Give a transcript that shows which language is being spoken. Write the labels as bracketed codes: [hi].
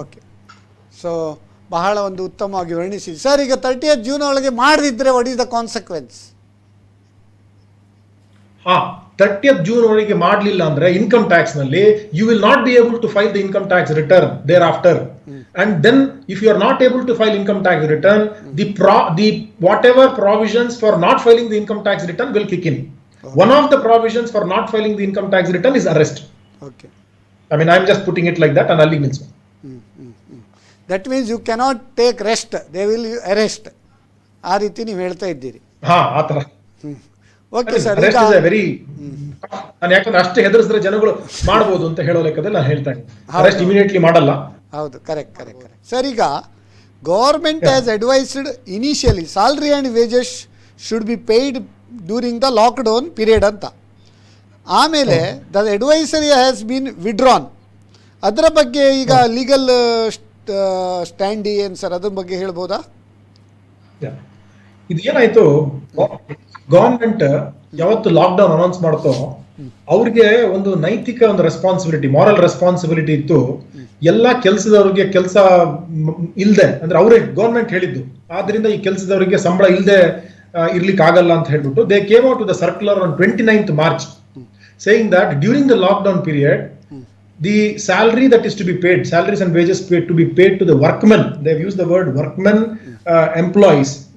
[kn] Okay, so ಬಹಳ ಒಂದು ಉತ್ತಮವಾಗಿ ವರ್ಣಿಸಿದೆ ಸರ್. [en] ಈಗ 30th June [kn] ಒಳಗೆ ಮಾಡದಿದ್ರೆ [en] What is the consequence? 30th June [kn] ಒಳಗೆ ಮಾಡಲಿಲ್ಲ ಅಂದ್ರೆ [en] Income tax ನಲ್ಲಿ you will not be able to file the income tax return thereafter. And then if you are not able to file income tax return, the whatever provisions for not filing the income tax return will kick in. Okay. One of the provisions for not filing the income tax return is arrest. Okay. I mean, I am just putting it like that, and Ali means. That means you cannot take rest, they will arrest. [kn] ಆ ರೀತಿ ನೀವು ಹೇಳ್ತಾ ಇದ್ದೀರಿ. ಆ ತರ. [en] okay sir, arrest is a very [kn] ನಾನು ಯಾಕಂದ್ರೆ ಅಷ್ಟೇ ಹೆದರಿಸಿದ್ರೆ ಜನಗಳು ಮಾಡಬಹುದು ಅಂತ ಹೇಳೋ ಲೆಕ್ಕದಲ್ಲಿ ನಾನು ಹೇಳ್ತಾ ಇದ್ದೀನಿ. ಅರೆಸ್ಟ್ ಇಮಿಡಿಯೇಟ್ಲಿ ಮಾಡಲ್ಲ. ಹೌದು, ಕರೆಕ್ಟ್ ಸರ್. [en] ಈಗ government has advised initially salary and wages should be paid during the lockdown period ಅಂತ. [kn] ಆಮೇಲೆ [en] The advisory has been withdrawn. [kn] ಅದರ ಬಗ್ಗೆ ಈಗ ಲೀಗಲ್ ಸ್ಟ್ಯಾಂಡ್ ಏನು ಸರ್, ಅದ್ರ ಬಗ್ಗೆ ಹೇಳ್ಬೋದಾ? ಇದು ಏನಾಯ್ತು, ಗವರ್ಮೆಂಟ್ ಯಾವತ್ತು ಲಾಕ್ಡೌನ್ ಅನೌನ್ಸ್ ಮಾಡ್ತೋ ಅವ್ರಿಗೆ ಒಂದು ನೈತಿಕ ಒಂದು ರೆಸ್ಪಾನ್ಸಿಬಿಲಿಟಿ, ಮಾರಲ್ ರೆಸ್ಪಾನ್ಸಿಬಿಲಿಟಿ ಇತ್ತು. ಎಲ್ಲಾ ಕೆಲಸದವ್ರಿಗೆ ಕೆಲಸ ಇಲ್ದೆ ಅಂದ್ರೆ ಅವರೇ ಗವರ್ಮೆಂಟ್ ಹೇಳಿದ್ದು, ಆದ್ರಿಂದ ಈ ಕೆಲಸದವರಿಗೆ ಸಂಬಳ ಇಲ್ದೆ ಇರ್ಲಿಕ್ಕೆ ಆಗಲ್ಲ ಅಂತ ಹೇಳ್ಬಿಟ್ಟು [en] they came out with the circular on 29th March saying that during the lockdown period the salary that is to be paid, salaries and wages paid to be paid to the workmen, they have used the word workmen employees